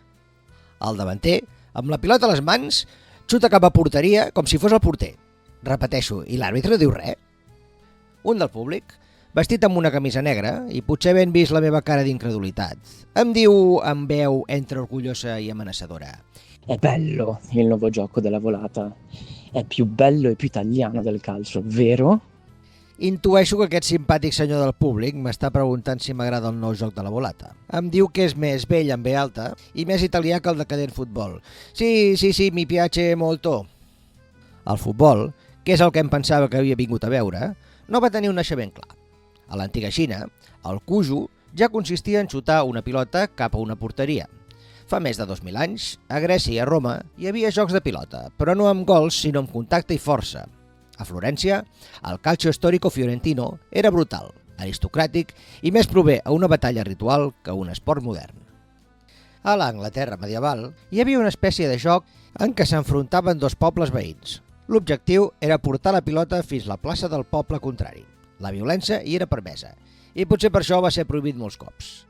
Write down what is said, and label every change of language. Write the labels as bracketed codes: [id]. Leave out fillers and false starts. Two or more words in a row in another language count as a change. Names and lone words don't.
[ca] El davanter, amb la pilota a les mans, xuta cap a porteria com si fos el porter. Repeteixo, i l'àrbitre no diu res. Un del públic, vestit amb una camisa negra, i potser ben vist la meva cara d'incredulitat, em diu amb veu entre orgullosa i amenaçadora: [it] È bello il nuovo gioco della volata. È più bello e più italiano del calcio, vero? [ca] Intueixo que aquest simpàtic senyor del públic m'està preguntant si m'agrada el nou joc de la volata. Em diu que és més vell amb ve alta i més italià que el decadent futbol. [it] Sí, mi piace molto. [ca] El futbol, que és el que em pensava que havia vingut a veure, no va tenir un naixement clar. A l'antiga Xina, el cujo ja consistia en xutar una pilota cap a una porteria. Fa més de 2.000 anys, a Grècia i a Roma hi havia jocs de pilota, però no amb gols, sinó amb contacte i força. A Florència, el [it] calcio storico fiorentino [ca] era brutal, aristocràtic i més prové a una batalla ritual que a un esport modern. A l'Anglaterra medieval hi havia una espècie de joc en què s'enfrontaven dos pobles veïns. L'objectiu era portar la pilota fins a la plaça del poble contrari. La violència hi era permesa i potser per això va ser prohibit molts cops.